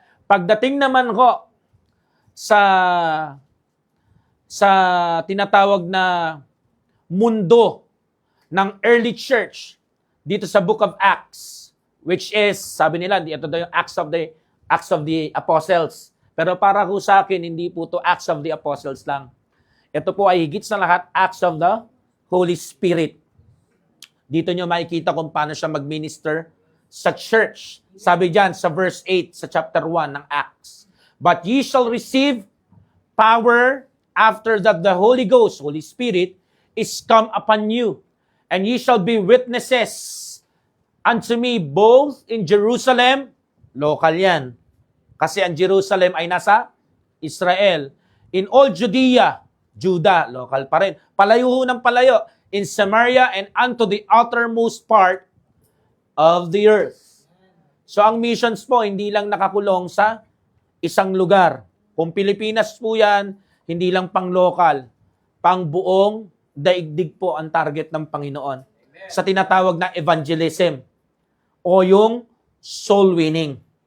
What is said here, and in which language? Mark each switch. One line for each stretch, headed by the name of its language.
Filipino: Pagdating naman ho sa tinatawag na mundo ng early church dito sa Book of Acts, which is, sabi nila, ito daw yung Acts of the Apostles. Pero para ho sa akin, hindi po to Acts of the Apostles lang. Ito po ay higit sa lahat, Acts of the Holy Spirit. Dito nyo makikita kung paano siya mag-minister sa church. Sabi dyan sa verse 8 sa chapter 1 ng Acts.
English: But ye shall receive power after that the Holy Ghost, Holy Spirit, is come upon you. And ye shall be witnesses unto me both in Jerusalem,
Filipino: local yan. Kasi ang Jerusalem ay nasa Israel.
English: In all Judea,
Filipino: Judah, local pa rin. Palayo ng palayo.
English: In Samaria and unto the uttermost part of the earth.
Filipino: So ang missions po, hindi lang nakakulong sa isang lugar. Kung Pilipinas po yan, hindi lang pang local, pang buong daigdig po ang target ng Panginoon. Amen. Sa tinatawag na evangelism o yung soul winning.